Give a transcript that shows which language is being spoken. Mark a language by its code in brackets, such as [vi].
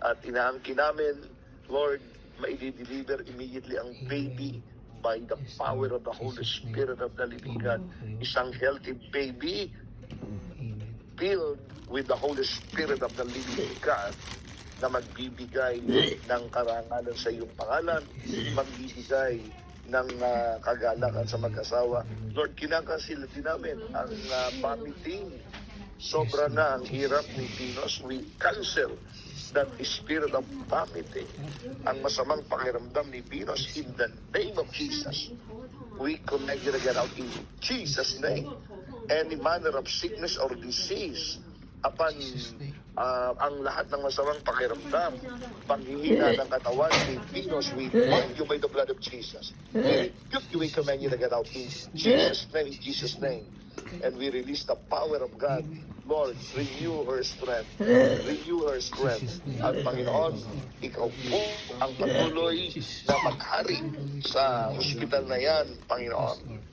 [tl] At inaangkin namin, Lord, maidi-deliver [en] immediately [tl] ang baby [en] by the power of the Holy Spirit of the living God. [tl] Isang [en] healthy baby filled with the Holy Spirit of the living God [tl] na magbibigay ng karangalan sa iyong pangalan, magbibigay ng kagalakan sa mag-asawa. Lord, kinakasil din namin ang vomiting. Sobra na ang hirap ni Pinos. [en] We cancel that spirit of vomiting. [tl] Ang masamang pakiramdam ni Pinos [en] in the name of Jesus. We connect it again out in Jesus' name. Any manner of sickness or disease upon [tl] ang lahat ng masamang pakiramdam, panghihina ng katawan ni Pinos, [en] we bind you by the blood of Jesus. We rebuke you, we command you to get out in Jesus' name. And we release the power of God. Lord, renew her strength. Renew her strength. [tl] At Panginoon, ikaw po ang patuloy na maghari sa hospital na yan, Panginoon.